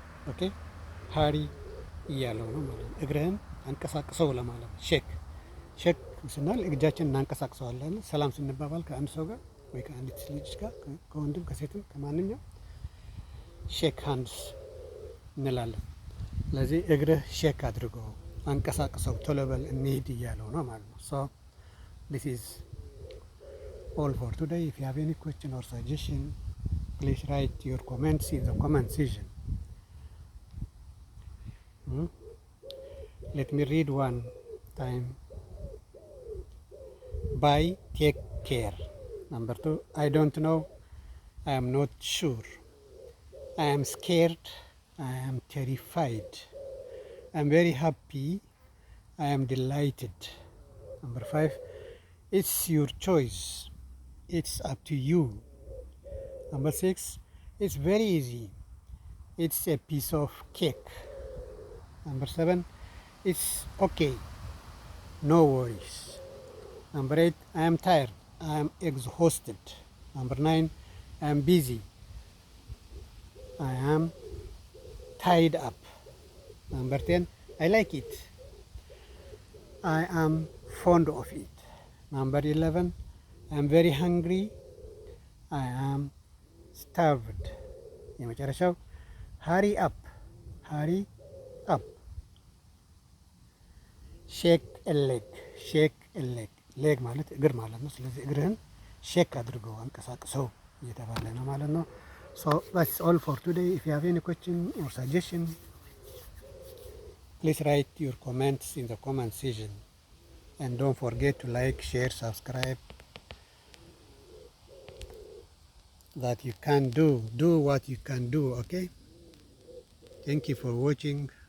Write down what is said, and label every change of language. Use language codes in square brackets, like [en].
[am] ኦኬ፣ ሀሪ እያለው ነው ማለት ነው። እግርህን አንቀሳቅሰው ለማለት ነው። ሼክ ስናል እጃችን እናንቀሳቅሰዋለን። ሰላም ስንባባል ከአንድ ሰው ጋር ወይ ከአንዲት ልጅ ጋር ከወንድም ከሴትም ከማንኛው ሼክ ሃንድስ እንላለን። ስለዚህ እግርህ ሼክ አድርገው አንቀሳቅሰው ቶሎ በል እንሂድ እያለው ነው ማለት ነው። [en] ሶ ዲስ ኢዝ ኦል ፎር ቱዴይ። ኢፍ ዩ ሃቭ ኤኒ ኩዌስችን ኦር ሰጀሽን ፕሊዝ ራይት ዩር ኮሜንትስ ኢን ዘ ኮሜንት ሴክሽን። Let me read one time. Bye, take care. Number 2, I don't know, I am not sure. I am scared, I am terrified. I am very happy, I am delighted. Number 5, it's your choice, it's up to you. Number 6, it's very easy, it's a piece of cake. Number 7, it's okay, no worries. Number 8, I am tired, I am exhausted. Number 9, I am busy, I am tied up. Number 10, I like it, I am fond of it. Number 11, I am very hungry, I am starved. [am] የመጨረሻው [en] hurry up, hurry up. [am] ሼክ ኤሌግ ሌግ ማለት እግር ማለት ነው። ስለዚህ እግርህን ሼክ አድርገው አንቀሳቅሰው እየተባለ ነው ማለት ነው። [en] ሶ that's all for today. If you have any question or suggestion, please write your comments in the comment section, and don't forget to like, share, subscribe. That you can do what you can do. Okay, thank you for watching.